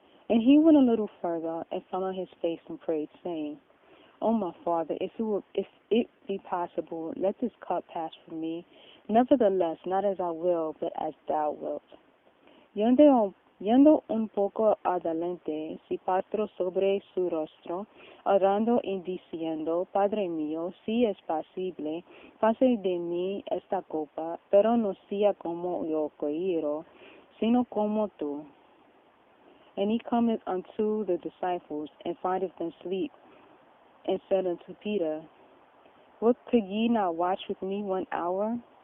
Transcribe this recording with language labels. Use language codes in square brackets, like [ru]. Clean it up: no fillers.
[en] And he went a little further and fell on his face and prayed, saying, O my Father, if it be possible, let this cup pass from me. Nevertheless, not as I will, but as thou wilt. [es] Yendo un poco adelante, se pastró sobre su rostro, orando y diciendo, Padre mío, si es posible, pase de mí esta copa, pero no sea como yo quiero, sino como tú. [en] And he cometh unto the disciples, and findeth them asleep, and said unto Peter, What, could ye not watch with me 1 hour?